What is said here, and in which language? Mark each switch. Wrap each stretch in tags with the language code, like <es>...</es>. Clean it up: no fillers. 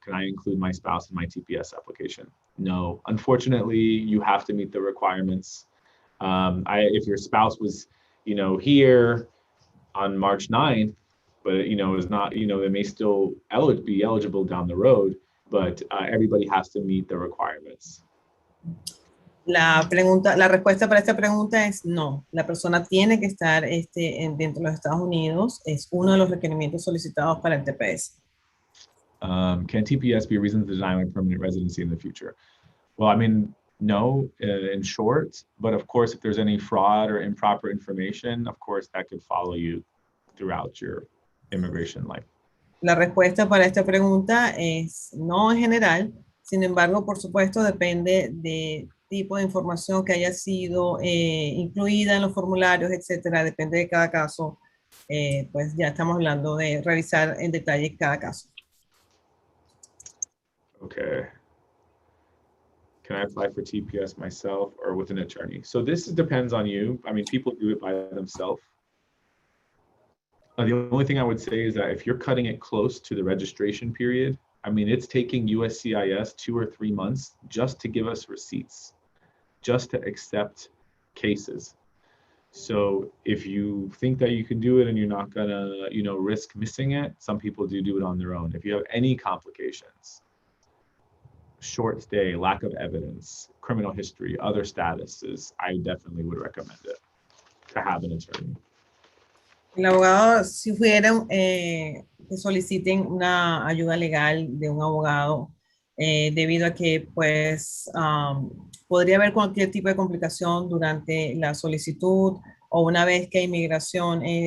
<en>Can I include my spouse in my TPS application? No, unfortunately, you have to meet the requirements. If your spouse was, here on March 9th, but is not, they may still be eligible down the road, but everybody has to meet the requirements.</en> <es>La respuesta para esta pregunta es no. La persona tiene que estar dentro de los Estados Unidos. Es uno de los requerimientos solicitados para el TPS.</es> <en>Can TPS be a reason to deny my permanent residency in the future? Well, I mean, no, in short, but of course, if there's any fraud or improper information, of course, that could follow you throughout your immigration life.</en> <es>La respuesta para esta pregunta es no en general. Sin embargo, por supuesto, depende de tipo de información que haya sido incluida en los formularios, etcétera. Depende de cada caso. Pues ya estamos hablando de revisar en detalle cada caso.</es> <en>Okay. Can I apply for TPS myself or with an attorney? So this depends on you. I mean, people do it by themselves. The only thing I would say is that if you're cutting it close to the registration period, I mean, it's taking USCIS 2 or 3 months just to give us receipts, just to accept cases. So if you think that you can do it and you're not gonna, you know, risk missing it, some people do it on their own. If you have any complications, short stay, lack of evidence, criminal history, other statuses, I definitely would recommend it to have an attorney.</en> <es>El abogado sugiere que soliciten una ayuda legal de un abogado debido a que pues podría haber cualquier tipo de complicación durante la solicitud o una vez que inmigración</es>